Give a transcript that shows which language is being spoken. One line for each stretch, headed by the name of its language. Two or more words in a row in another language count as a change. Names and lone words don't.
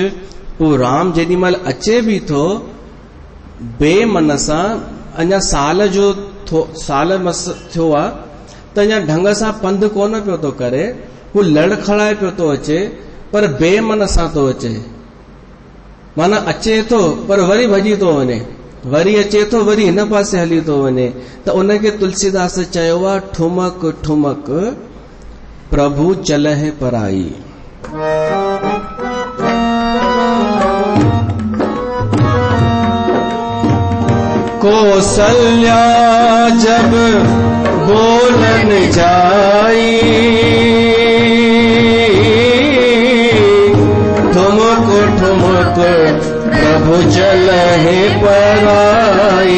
Sindhi: पोइ राम जेॾी महिल अचे बि थो बेमन सां, अञा साल मस थियो आहे त अञा ढंग सां पंधु कोन पियो थो करे, हू लड़खड़ाए पियो थो अचे पर बेमन सां थो अचे। माना अचे थो पर वरी भॼी थो वञे, वरी अचे थो वरी हिन पासे हली थो वञे। त उनखे तुलसीदास चयो आहे
Awadhi: ठुमक ठुमक प्रभु चलहि पराई। कौशल्या जब बोलन जाई, ठुमक ठुमक प्रभु चलहि पराई।